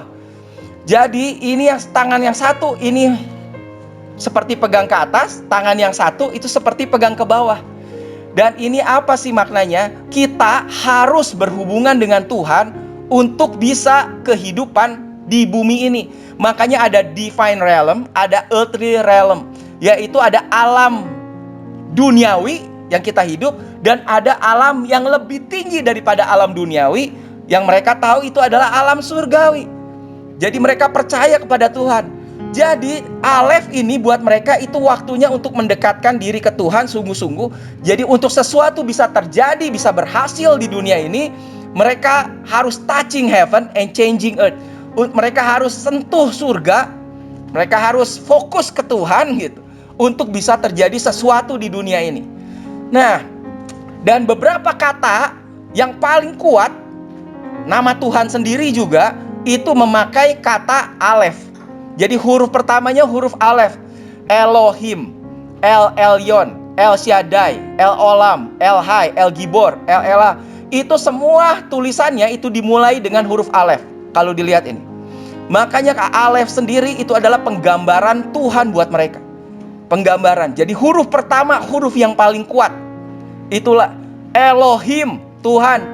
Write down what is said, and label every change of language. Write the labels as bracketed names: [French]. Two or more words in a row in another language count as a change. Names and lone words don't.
[Indonesian] Jadi ini yang tangan yang satu ini seperti pegang ke atas, tangan yang satu itu seperti pegang ke bawah. Dan ini apa sih maknanya? Kita harus berhubungan dengan Tuhan untuk bisa kehidupan di bumi ini. Makanya ada [English] divine realm, [Indonesian] ada [English] earthly realm, [Indonesian] yaitu ada alam duniawi yang kita hidup, dan ada alam yang lebih tinggi daripada alam duniawi yang mereka tahu itu adalah alam surgawi. Jadi mereka percaya kepada Tuhan. Jadi Alef ini buat mereka itu waktunya untuk mendekatkan diri ke Tuhan sungguh-sungguh. Jadi untuk sesuatu bisa terjadi, bisa berhasil di dunia ini, mereka harus [English] touching heaven and changing earth. [Indonesian] Mereka harus sentuh surga, mereka harus fokus ke Tuhan gitu, untuk bisa terjadi sesuatu di dunia ini. Nah, dan beberapa kata yang paling kuat, nama Tuhan sendiri juga itu memakai kata Alef. Jadi huruf pertamanya huruf Alef. Elohim, El Elyon, El Shaddai, El Olam, El Hai, El Gibor, El Elah. Itu semua tulisannya itu dimulai dengan huruf alef. Kalau dilihat ini. Makanya alef sendiri itu adalah penggambaran Tuhan buat mereka. Penggambaran. Jadi huruf pertama, huruf yang paling kuat. Itulah Elohim, Tuhan.